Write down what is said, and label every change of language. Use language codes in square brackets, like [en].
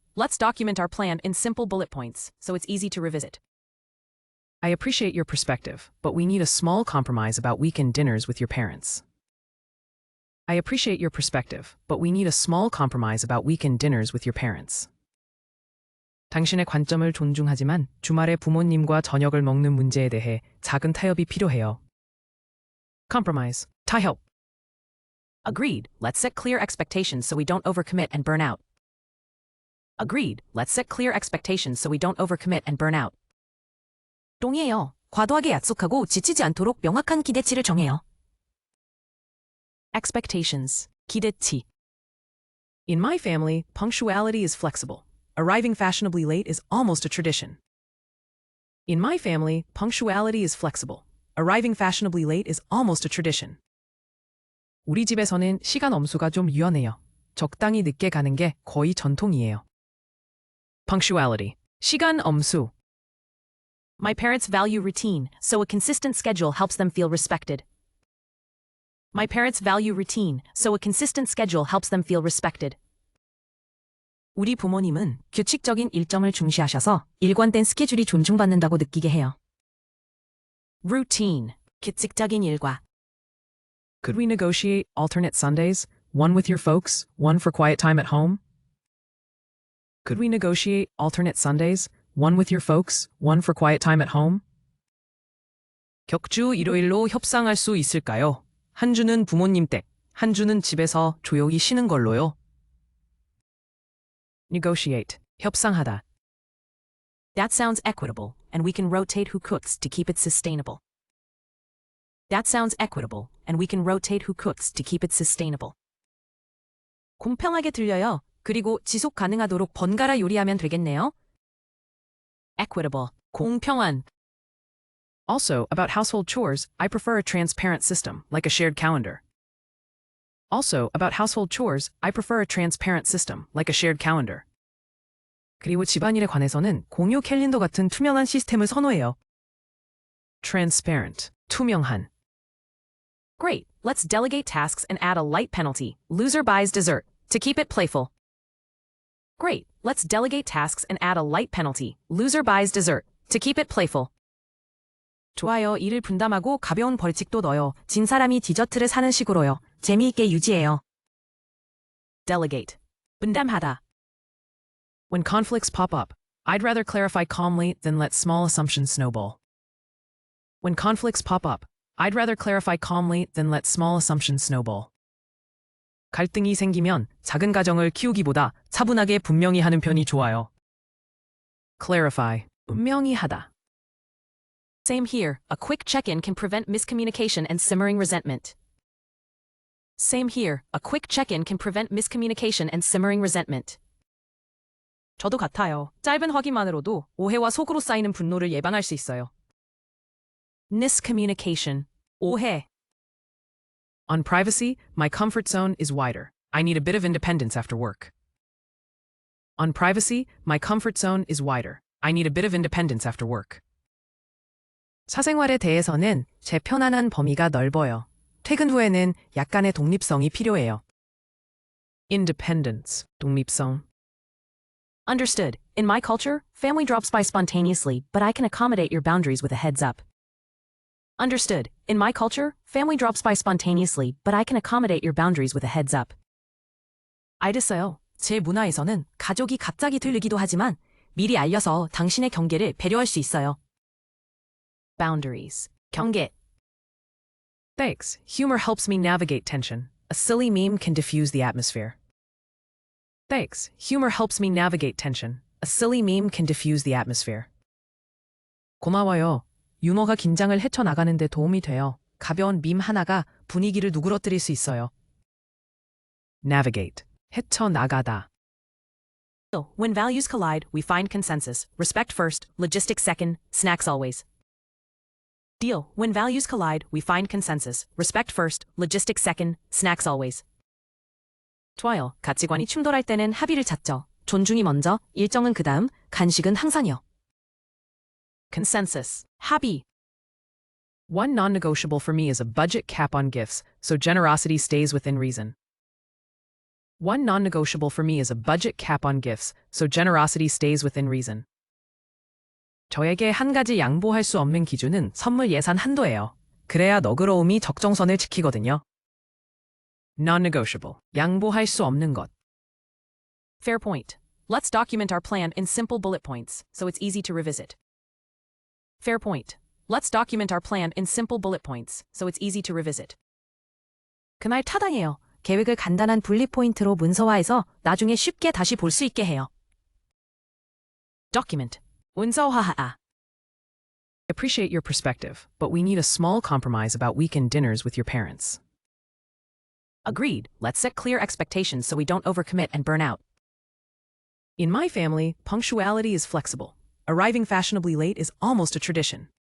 [en] Let's document our plan in simple bullet points, so it's easy to revisit. I appreciate your perspective, but we need a small compromise about weekend dinners with your parents. I appreciate your perspective, but we need a small compromise about weekend dinners with your parents. [ko] 당신의 관점을 존중하지만 주말에 부모님과 저녁을 먹는 문제에 대해 작은 타협이 필요해요. [en] Compromise. 타협. Agreed. Let's set clear expectations so we don't overcommit and burn out. Agreed. Let's set clear expectations so we don't overcommit and burn out. [ko] 동의해요. 과도하게 약속하고 지치지 않도록 명확한 기대치를 정해요. [en] Expectations. 기대치. In my family, punctuality is flexible. Arriving fashionably late is almost a tradition. In my family, punctuality is flexible. Arriving fashionably late is almost a tradition. [ko] 우리 집에서는 시간 엄수가 좀 유연해요. 적당히 늦게 가는 게 거의 전통이에요. [en] Punctuality. 시간 엄수. My parents value routine, so a consistent schedule helps them feel respected. My parents value routine, so a consistent schedule helps them feel respected. [ko] 우리 부모님은 규칙적인 일정을 중시하셔서 일관된 스케줄이 존중받는다고 느끼게 해요. [en] Routine. 규칙적인 일과. Could we negotiate alternate Sundays? One with your folks, one for quiet time at home? Could we negotiate alternate Sundays? One with your folks, one for quiet time at home? [ko] 격주 일요일로 협상할 수 있을까요? 한 주는 부모님 댁, 한 주는 집에서 조용히 쉬는 걸로요. [en] Negotiate. 협상하다. That sounds equitable, and we can rotate who cooks to keep it sustainable. That sounds equitable, and we can rotate who cooks to keep it sustainable. [ko] 공평하게 들려요. 그리고 지속 가능하도록 번갈아 요리하면 되겠네요. [en] Equitable. 공평한. Also, about household chores, I prefer a transparent system, like a shared calendar. Also, about household chores, I prefer a transparent system, like a shared calendar. [ko] 그리고 집안일에 관해서는 공유 캘린더 같은 투명한 시스템을 선호해요. [en] Transparent. 투명한. Great. Let's delegate tasks and add a light penalty. Loser buys dessert, to keep it playful. Great. Let's delegate tasks and add a light penalty. Loser buys dessert, to keep it playful. [ko] 좋아요. 일을 분담하고 가벼운 벌칙도 넣어요. 진 사람이 디저트를 사는 식으로요. 재미있게 유지해요. [en] Delegate. 분담하다. When conflicts pop up, I'd rather clarify calmly than let small assumptions snowball. When conflicts pop up, I'd rather clarify calmly than let small assumptions snowball. [ko] 갈등이 생기면 작은 가정을 키우기보다 차분하게 분명히 하는 편이 좋아요. Clarify. 운명이 하다. [en] Same here. A quick check-in can prevent miscommunication and simmering resentment. Same here. A quick check-in can prevent miscommunication and simmering resentment. [ko] 저도 같아요. 짧은 확인만으로도 오해와 속으로 쌓이는 분노를 예방할 수 있어요. [en] Miscommunication. [ko] 오해. [en] On privacy, my comfort zone is wider. I need a bit of independence after work. On privacy, my comfort zone is wider. I need a bit of independence after work. [ko] 사생활에 대해서는 제 편안한 범위가 넓어요. 퇴근 후에는 약간의 독립성이 필요해요. [en] Independence, 독립성. Understood. In my culture, family drops by spontaneously, but I can accommodate your boundaries with a heads up. Understood. In my culture, family drops by spontaneously, but I can accommodate your boundaries with a heads up. [ko] 알겠어요. 제 문화에서는 가족이 갑자기 들르기도 하지만 미리 알려서 당신의 경계를 배려할 수 있어요. [en] Boundaries. 경계. Thanks. Humor helps me navigate tension. A silly meme can diffuse the atmosphere. Thanks. Humor helps me navigate tension. A silly meme can diffuse the atmosphere. [ko] 고마워요. 유머가 긴장을 헤쳐나가는 데 도움이 돼요. 가벼운 밈 하나가 분위기를 누그러뜨릴 수 있어요. [en] Navigate. 헤쳐나가다. When values collide, we find consensus. Respect first, logistics second, snacks always. Deal. When values collide, we find consensus. Respect first, logistics second, snacks always. [ko] 좋아요. 가치관이 충돌할 때는 합의를 찾죠. 존중이 먼저, 일정은 그 다음, 간식은 항상이요. [en] Consensus. 합의. One non-negotiable for me is a budget cap on gifts, so generosity stays within reason. One non-negotiable for me is a budget cap on gifts, so generosity stays within reason. [ko] 저에게 한 가지 양보할 수 없는 기준은 선물 예산 한도예요. 그래야 너그러움이 적정선을 지키거든요. [en] Non-negotiable. 양보할 수 없는 것. Fair point. Let's document our plan in simple bullet points, so it's easy to revisit. Fair point. Let's document our plan in simple bullet points, so it's easy to revisit. [ko] 그말 타당해요. 계획을 간단한 분리 포인트로 문서화해서 나중에 쉽게 다시 볼 수 있게 해요. [en] Document. [ko] 문서화하다. [en] Appreciate your perspective, but we need a small compromise about weekend dinners with your parents. Agreed. Let's set clear expectations so we don't overcommit and burn out. In my family, punctuality is flexible. Arriving fashionably late is almost a tradition.